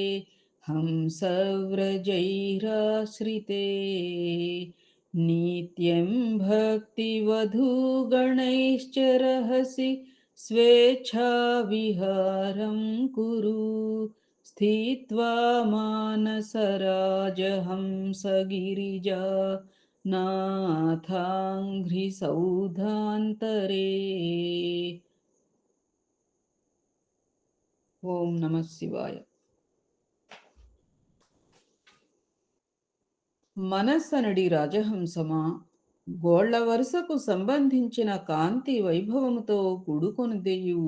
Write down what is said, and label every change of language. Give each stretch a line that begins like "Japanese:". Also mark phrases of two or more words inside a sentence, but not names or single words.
Sanskrit: हंसव्रजैराश्रिते नित्यं भक्तिवधूगणैश्च रहसि स्वेच्छाविहारं कुरु स्थित्वा मानसराजहंसगिरिजा नाथाङ्घ्रिसौधान्तरे. ఓం నమ శివాయ.
Telugu: మనస్సనడి రాజహంసమా, గోళ్ల వరుసకు సంబంధించిన కాంతి వైభవముతో కూడుకొనిదెయు